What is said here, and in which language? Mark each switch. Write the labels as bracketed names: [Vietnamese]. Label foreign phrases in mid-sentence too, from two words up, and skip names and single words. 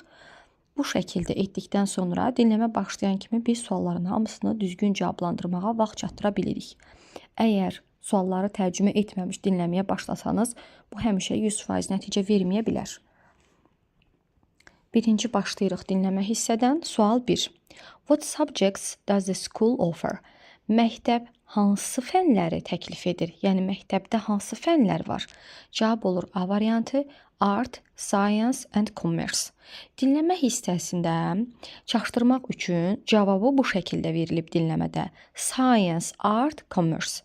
[Azerbaijani] Bu şəkildə etdikdən sonra dinləmə başlayan kimi biz sualların hamısını düzgün cavablandırmağa vaxt çatdıra bilirik. Əgər sualları tərcümə etməmiş dinləməyə başlasanız, bu həmişə 100% nəticə verməyə bilər. Birinci başlayırıq dinləmə hissədən. Sual 1. [English] What subjects does the school offer? [Azerbaijani] Məktəb hansı fənləri təklif edir? Yəni, məktəbdə hansı fənlər var? Cavab olur A variantı, [English] Art, Science and Commerce. [Azerbaijani] Dinləmə hissəsində çaşdırmaq üçün cavabı bu şəkildə verilib dinləmədə. [English] Science, Art, Commerce.